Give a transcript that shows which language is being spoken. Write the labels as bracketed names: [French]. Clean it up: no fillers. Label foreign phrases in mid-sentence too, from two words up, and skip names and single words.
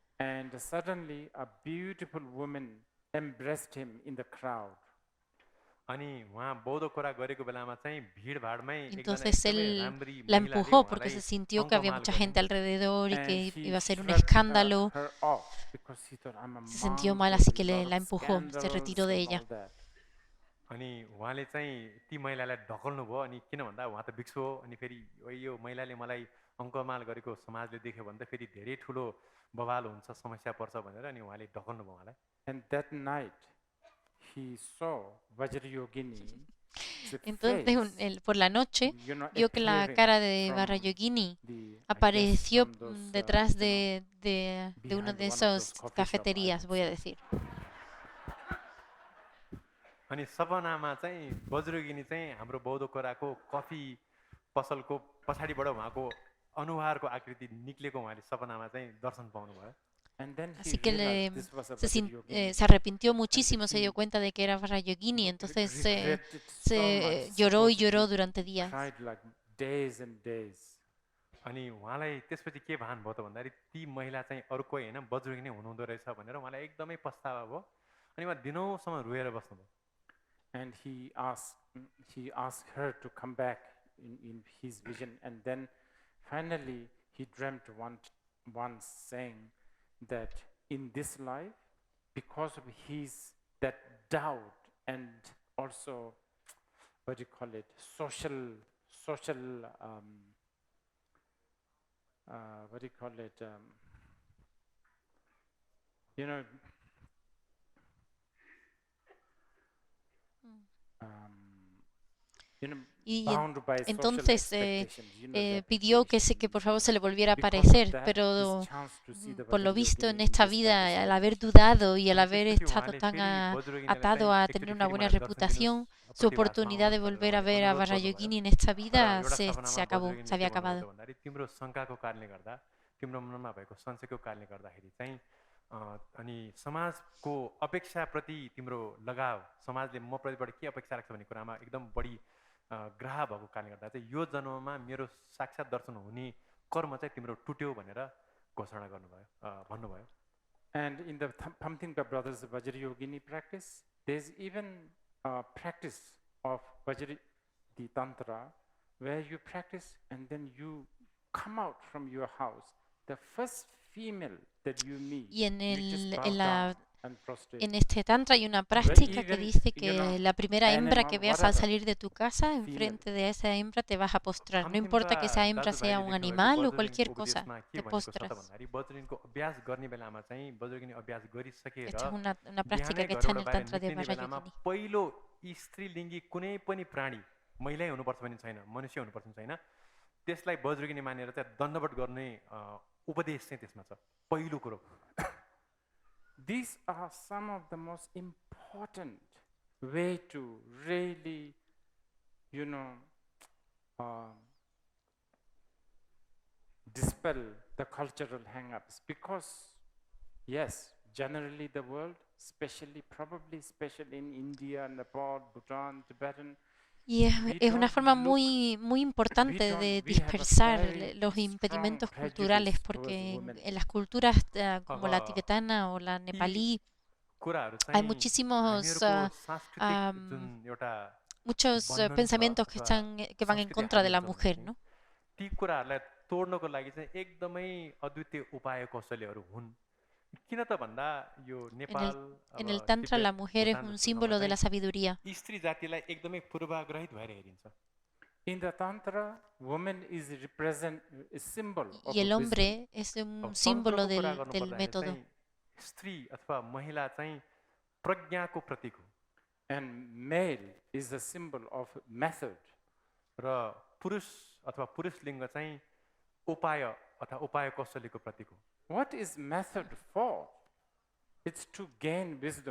[Spanish] Entonces él la empujó porque se sintió que había mucha gente alrededor y que iba a ser un escándalo. Se sintió mal, así que la empujó, se retiró de ella. [Nepali] अनि उहाँले चाहिँ ती महिलालाई ढकल्नु भयो अनि किन भन्दा उहाँ त भिक्षु हो अनि फेरि यो महिलाले मलाई अङ्कमाल गरेको समाजले देख्यो भने त फेरि धेरै ठुलो बवाल हुन्छ समस्या पर्छ भनेर अनि उहाँले ढकल्नु भयो उहाँलाई. [English] And that night he saw Vajrayogini. [Spanish] Entonces por la noche vio que la cara de Vajrayogini apareció detrás de una de esas cafeterías, voy a decir. [Nepali] अनि सपनामा चाहिँ वज्रयोगिनी चाहिँ हाम्रो बौद्ध कोराको कफी पसलको पछाडिबाट उहाँको अनुहारको आकृति निक्लेको उहाँले सपनामा चाहिँ दर्शन पाउनु भयो. [Spanish] Así que se arrepintió muchísimo, se dio cuenta de que era Vajrayogini, entonces se lloró y lloró durante días. [Nepali] अनि उहाँलाई त्यसपछि के भान भयो त भन्दाखेरि ती महिला चाहिँ अरू कोही हैन वज्रयोगिनी हुनुहुँदो रहेछ भनेर उहाँलाई एकदमै पछतावा भयो अनि उहाँ दिनौसम्म रोएर बस्नुभयो. [English] And he asked her to come back in his vision, and then finally he dreamt once saying that in this life, because of his that doubt and also what do you call it, social what do you call it, you know, [Spanish] y entonces pidió que por favor se le volviera a aparecer, pero por lo visto en esta vida, al haber dudado y al haber estado tan atado a tener una buena reputación, su oportunidad de volver a ver a Vajrayogini en esta vida se acabó, se había acabado. [Nepali] अनि समाजको अपेक्षाप्रति तिम्रो लगाव समाजले म प्रतिबाट के अपेक्षा राख्छ भन्ने कुरामा एकदम बढी ग्रह भएको कारणले गर्दा चाहिँ यो जन्ममा मेरो साक्षात दर्शन हुने कर्म चाहिँ तिम्रो टुट्यो भनेर घोषणा गर्नुभयो भन्नुभयो. [English] And in the Phamtingpa brothers Vajrayogini practice, there's even a practice of the Tantra where you practice and then you come out from your house. The first female that you meet, [Spanish] y en este tantra hay una práctica que dice que la primera hembra que veas al salir de tu casa, enfrente de esa hembra te vas a postrar. No importa que esa hembra sea un animal o cualquier cosa, te postras. Esta es una práctica que está en el tantra de Vajrayogini. [Nepali] महिलै हुनुपर्छ भन्ने छैन, मनुष्य हुनुपर्छ छैन, त्यसलाई वज्रयोगिनी मानेर चाहिँ दण्डवत गर्ने उपदेश चाहिँ त्यसमा छ पहिलो कुरो. [English] These are some of the most important way to really, you know, dispel the cultural hang-ups, because yes, generally the world, especially in India, Nepal, Bhutan, Tibetan, [Spanish] Y [English] we [Spanish] es una [English] don't [Spanish] forma [English] look, [Spanish] muy importante de [English] we have a [Spanish] dispersar [English] very [Spanish] los [English] strong [Spanish] impedimentos [English] prejudice [Spanish] culturales, [English] towards [Spanish] porque [English] women. [Spanish] en las culturas como la [Nepali] अब [Spanish] tibetana o la [Nepali] यी [Spanish] nepalí [Nepali] कुराहरू [Spanish] hay [Nepali] चाहिँ [Spanish] muchísimos, [Nepali] हामीहरूको सांस्कृतिक जुन am, एउटा [Spanish] muchos [Nepali] बन्धन छ [Spanish] pensamientos [Nepali] अथवा [Spanish] que van en [Nepali] संस्कृति [Spanish] contra [Nepali] हामी [Spanish] de la [Nepali] हुन्छ भने [Spanish] mujer, [Nepali] चाहिँ [Spanish] ¿no? [Nepali] ती कुराहरूलाई तोड्नको लागि चाहिँ एकदमै अद्वितीय उपाय कौशल्यहरू हुन् किन त भन्दा यो [Spanish] En [Nepali] नेपाल अब [Spanish] en el Tantra [Nepali] तिब्बत [Spanish] la mujer es [Nepali] भुटान [Spanish] un [Nepali] जस्तो ठाउँमा [Spanish] símbolo de [Nepali] चाहिँ [Spanish] la sabiduría. [Nepali] स्त्री जातिलाई एकदमै पूर्वाग्रहित भएर हेरिन्छ [English] In the Tantra, woman is a symbol of [Spanish] Y el [English] wisdom. [Spanish] hombre es [Nepali] अब [Spanish] un símbolo [Nepali] तन्त्रको कुरा [Spanish] del [Nepali] गर्नुपर्दाखेरि [Spanish] método. [Nepali] चाहिँ स्त्री अथवा महिला चाहिँ प्रज्ञाको प्रतीक हो [English] And male is a symbol of method. [Nepali] र पुरुष अथवा पुरुष लिङ्ग चाहिँ उपाय अथवा उपाय कौशल्यको प्रतीक हो [English] What is method for? It's to gain wisdom.